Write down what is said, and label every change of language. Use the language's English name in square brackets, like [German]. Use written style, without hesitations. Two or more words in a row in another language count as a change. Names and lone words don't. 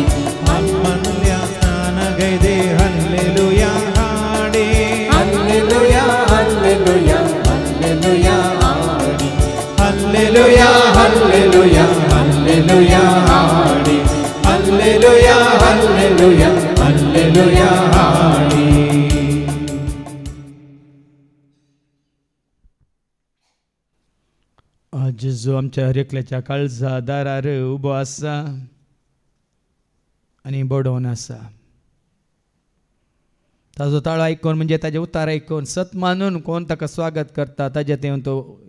[Kannada] ಆತ್ಮನಲ್ಲಿ ಸ್ನಾನಗೈದೆ ಹಲ್ಲೆಲೂಯ ಹಾಡಿ ಹಲ್ಲೆಲೂಯ ಹಲ್ಲೆಲೂಯ ಹಲ್ಲೆಲೂಯ ಹಾಡಿ ಹಲ್ಲೆಲೂಯ ಹಲ್ಲೆಲೂಯ ಹಲ್ಲೆಲೂಯ ಹಾಡಿ ಹಲ್ಲೆಲೂಯ ಹಲ್ಲೆಲೂಯ ಹಲ್ಲೆಲೂಯ ಹಾಡಿ [Konkani] आज जो आमच्या हरेकल्याच्या काळजा दारार उबो आसा आनी बडोवन आसा ताजो ताळो आयकून म्हणजे ताजे उतार आयकून सत मानून कोण ताका स्वागत करता ताजे तेवून तो